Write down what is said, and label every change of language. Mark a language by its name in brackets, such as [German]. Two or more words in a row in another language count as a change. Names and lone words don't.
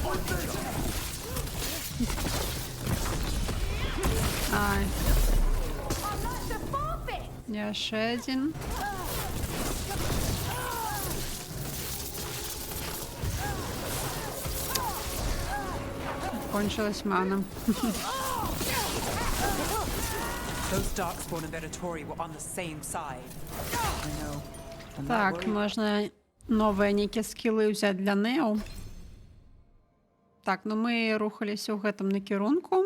[Belarusian] Ай. Яшчэ адзін. [Russian] Кончилась мана. [English] Those Darkspawn and Venatori were on the same side. I know. And that [Belarusian] Так, [English] worried. [Belarusian] можна новыя нейкія скілы ўзяць для Нео. Так, ну мы рухаліся ў гэтым накірунку.